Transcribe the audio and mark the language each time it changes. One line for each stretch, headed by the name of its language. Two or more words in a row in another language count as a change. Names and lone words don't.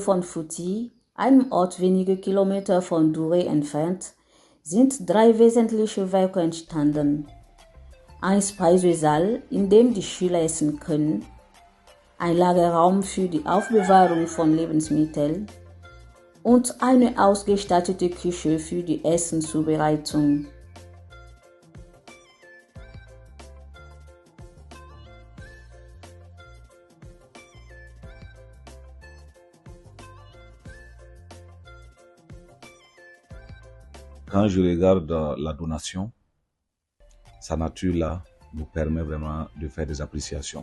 German: von Fouti, einem Ort wenige Kilometer von Dure entfernt, sind 3 wesentliche Werke entstanden. Ein Speisesaal, in dem die Schüler essen können, ein Lagerraum für die Aufbewahrung von Lebensmitteln und eine ausgestattete Küche für die Essenszubereitung.
French: Quand je regarde la donation, sa nature là nous permet vraiment de faire des appréciations.